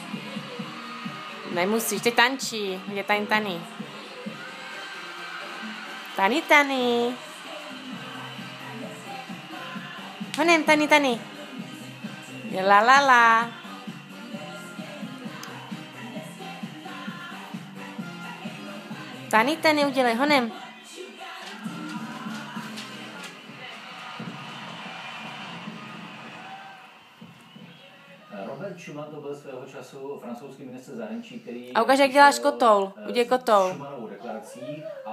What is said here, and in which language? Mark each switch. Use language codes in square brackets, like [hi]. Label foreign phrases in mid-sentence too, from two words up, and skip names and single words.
[cs] Nemusíš, ty tančí. Je Tany, Tany. Tany, Tany. Honem, Tany, Tany. Je la la la. Tany, Tany, udělej, honem. Robert Schuman to byl svého času francouzský ministr zahraničí, který... A ukáž, jak děláš kotoul. Udělej kotoul. Schumanovou deklarací a